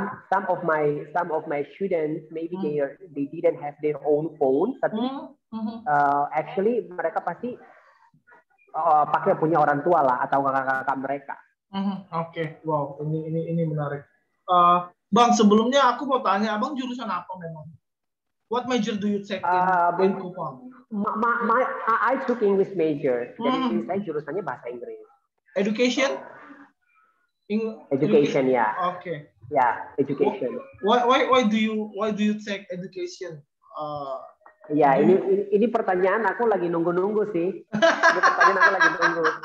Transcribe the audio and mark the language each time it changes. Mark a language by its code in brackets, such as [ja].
[en] Some of my students maybe they didn't have their own phone, [id] tapi [en] actually [id] mereka pasti pakai punya orang tua lah atau kakak-kakak mereka. Oke, wow, ini menarik. Bang, sebelumnya aku mau tanya, Abang jurusan apa memang? [en] What major do you take in Kupang? I took English major. [id] Jadi saya jurusannya bahasa Inggris. [en] Education? Education ya. Okay. Ya, education. Why do you take education? [id] Ya, ini pertanyaan aku lagi nunggu sih. Ini pertanyaan aku lagi nunggu.